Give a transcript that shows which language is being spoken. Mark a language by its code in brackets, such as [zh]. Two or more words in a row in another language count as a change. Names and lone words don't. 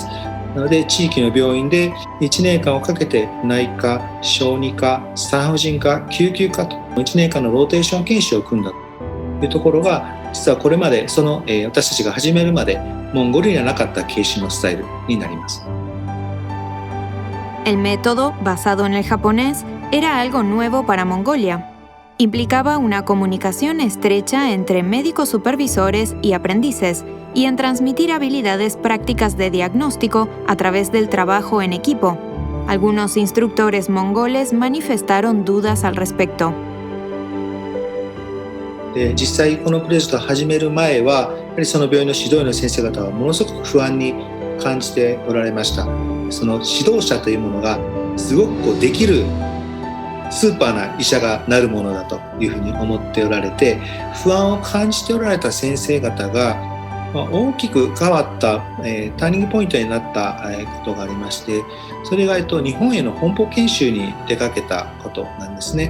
[ja] なので地域の病院で1年間をかけて内科、小児科、産婦人科、救急科と1年間のローテーション研修を組んだというところが、実はこれまで私たちが始めるまでモンゴルにはなかった研修のスタイルになります。 [es] El método, basado en el japonés, era algo nuevo para Mongolia. Implicaba una comunicación estrecha entre médicos supervisores y aprendices y en transmitir habilidades prácticas de diagnóstico a través del trabajo en equipo. Algunos instructores mongoles manifestaron dudas al respecto. [ja] 実際このプロジェクトを始める前は、やはりその病院の指導医の先生方はものすごく不安に感じておられました。その指導者というものがすごくできるスーパーな医者がなるものだというふうに思っておられて、不安を感じておられた先生方が大きく変わった、ターニングポイントになったことがありまして、それが日本への本邦研修に出かけたことなんですね。